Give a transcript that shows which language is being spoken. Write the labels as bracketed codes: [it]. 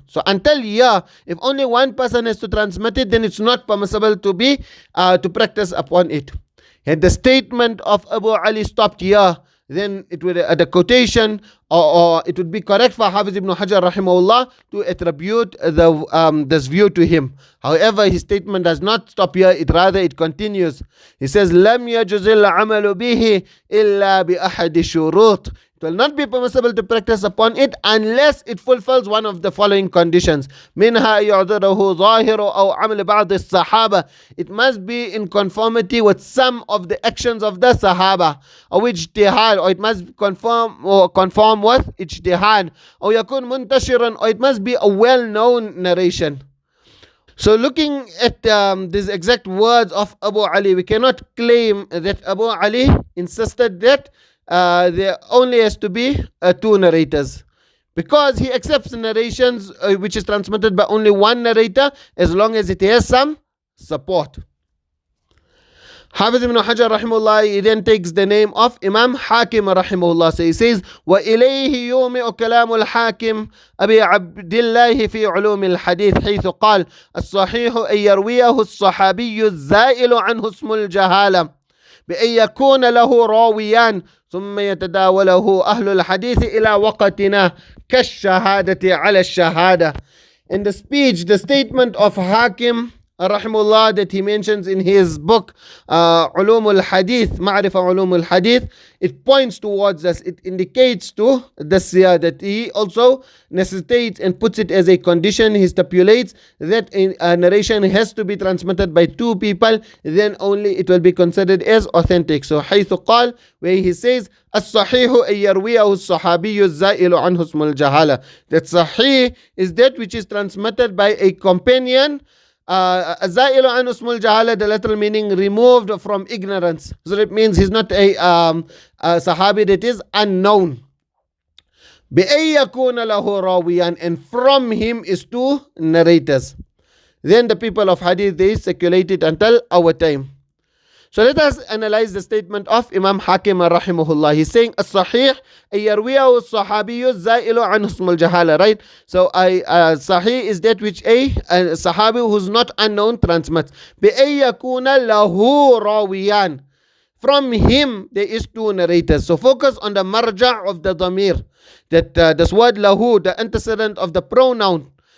[en] So until here, if only one person has to transmit it, then it's not permissible to be to practice upon it. Had the statement of Abu Ali stopped here, then it would the quotation or it would be correct for Hafiz ibn Hajar rahimahullah to attribute this view to him. However, his statement does not stop here, it continues. [ar] He says, لم يجوز العمل به إلا بأحد الشروط. [en] It will not be permissible to practice upon it unless it fulfills one of the following conditions. [ar] منها يعذره ظاهر أو عمل بعض الصحابة. [en] It must be in conformity with some of the actions of the Sahaba, or ijtihad, or it must conform with ijtihad, or يكون منتشرا, or it must be a well-known narration. So looking at these exact words of Abu Ali, we cannot claim that Abu Ali insisted that there only has to be 2 narrators, because he accepts narrations which is transmitted by only one narrator as long as it has some support. Hafiz ibn Hajar rahimahullah, he then takes the name of Imam Hakim rahimahullah. [ar] So he says, وَإِلَيْهِ يُومِئُ كَلَامُ الْحَاكِمِ أَبِي عَبْدِ اللَّهِ فِي عُلُومِ الْحَدِيثِ حيث قال الصحيح أن يرويه الصحابي الزائل عنه اسم الجهالة بأن يكون له راويان ثم يتداوله أهل الحديث إلى وقتنا كالشهادة على الشهادة. [en] In the speech, the statement of Hakim rahimullah that he mentions in his book Ulum al-Hadith, Ma'rifah Ulum al-Hadith, it points towards us, it indicates to this year that he also necessitates and puts it as a condition. He stipulates that a narration has to be transmitted by 2 people, then only it will be considered as authentic. So حيث قال, where he says الصحيح أن يرويه الصحابي الزائل عنه اسم الجهالة, that sahih is that which is transmitted by a companion الزائل عن اسم الجهالة, the literal meaning removed from ignorance. So it means he's not a Sahabi that is unknown. بأن يكون له راويان, and from him is two narrators. Then the people of Hadith, they circulated until our time. So let us analyze the statement of Imam Hakim rahimahullah. He's saying الصحيح أن يرويه الصحابي الزائل عن اسم الجهالة, right? So Sahih is that which a Sahabi who's not unknown transmits. بأن يكون له راويان, from him there is two narrators. So focus on the marja' of the dhamir, that this word lahu, the antecedent of the pronoun.